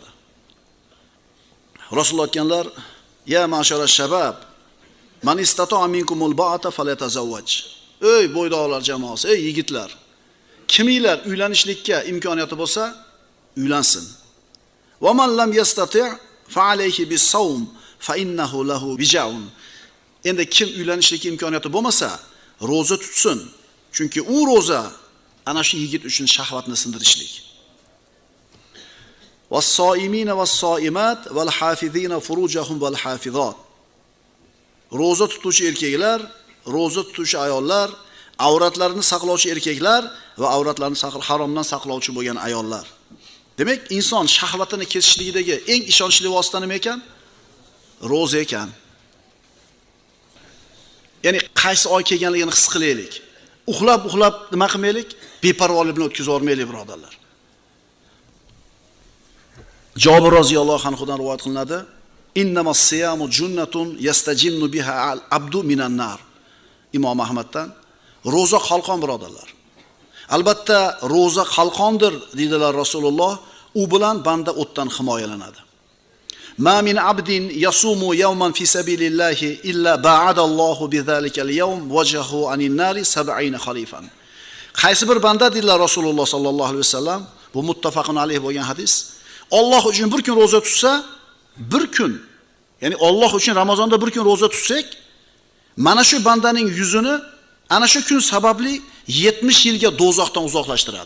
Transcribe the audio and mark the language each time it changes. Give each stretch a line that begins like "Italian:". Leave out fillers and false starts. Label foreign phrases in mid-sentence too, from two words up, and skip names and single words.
Uzbek: Rasululloh aytganlar:
Arabic: "يا معشر الشباب من استطاع منكم الباءة فليتزوج."
Uzbek: Ey bo'ydoqlar jamoasi, ey yigitlar, kiminglar uylanishlikka imkoniyati bo'lsa, uylansin.
Arabic: "ومن لم يستطع فعليه بالصوم فإنه له وجاء."
Uzbek: Endi kim uylanishlikka imkoniyati bo'lmasa, ro'za tutsin. Chunki u ro'za ana shu yigit uchun shahvatni sindirishlik.
Arabic: "والصائمين والصائمات والحافظين فروجهم والحافظات."
Uzbek: Ro'za tutuvchi erkaklar, ro'za tutuvchi ayollar, avratlarini saqlovchi erkaklar va avratlarini haromdan saqlovchi bo'lgan ayollar. Demak, inson shahvatini kesishligidagi eng ishonchli vosita nima ekan? Ro'za ekan. Ya'ni qaysi oy kelganligini his qilaylik. Uxlab nima qilmaylik? Beparvolik bilan o'tkazib yormaylik, birodarlar. Jabir roziyallohu anhudan rivoyat qilinadi:
Arabic: "إنما الصيام جنة يستجن بها العبد من النار."
Uzbek: Imom Ahmaddan. Ro'za qalqon, birodarlar. Albatta, ro'za qalqondir dedilar Rasululloh. U bilan banda o'tdan himoyalanadi.
Arabic: "ما من عبد يصوم يوما في سبيل الله إلا باعد الله بذلك اليوم وجهه عن النار 70 خريفا."
Uzbek: Qaysi bir banda dedilar Rasululloh
Arabic: صلى الله عليه وسلم,
Uzbek: bu
Arabic: متفق عليه
Uzbek: bo'lgan hadis. Alloh uchun bir kun ro'za tutsa, bir kun Ya'ni Alloh uchun Ramazonda bir kun roza tutsak, mana shu bandaning yuzini ana shu kun sababli 70 yilga do'zaxdan uzoqlashtiradi.